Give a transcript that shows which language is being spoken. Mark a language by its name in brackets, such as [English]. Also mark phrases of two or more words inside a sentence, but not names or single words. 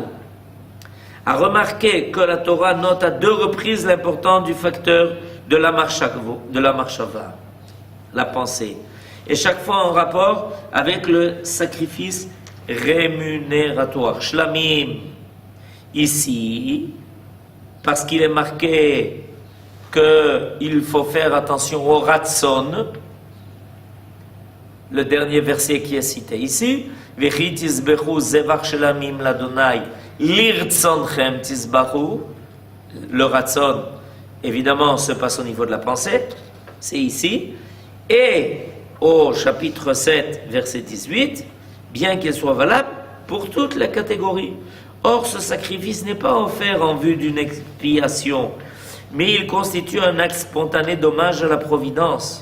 [French] À remarquer que la Torah note à 2 reprises l'importance du facteur de la marshava, la pensée, et chaque fois en rapport avec le sacrifice rémunératoire, shlamim. Ici, parce qu'il est marqué qu'il faut faire attention au ratson, le dernier verset qui est cité ici, [Hebrew] וכי תזבחו זבח שלמים ליהוה לרצנכם תזבחהו. [French] Le ratson, évidemment, se passe au niveau de la pensée, c'est ici, et au chapitre 7, verset 18, bien qu'il soit valable pour toutes les catégories. Or, ce sacrifice n'est pas offert en vue d'une expiation, mais il constitue un acte spontané d'hommage à la providence.